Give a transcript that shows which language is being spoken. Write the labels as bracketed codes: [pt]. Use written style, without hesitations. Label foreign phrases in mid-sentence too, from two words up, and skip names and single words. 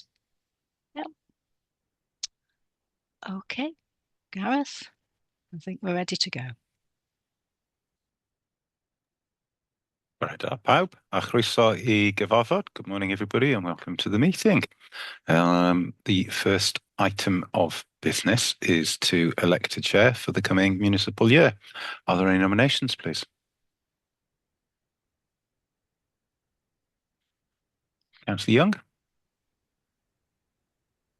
[en] Yep. Okay, Gareth, I think we're ready to go. Right, [cy] pawb, a chroeso I gyfarfod. [en] Good morning, everybody, and welcome to the meeting. The first item of business is to elect a chair for the coming municipal year. Are there any nominations, please? Councillor Young?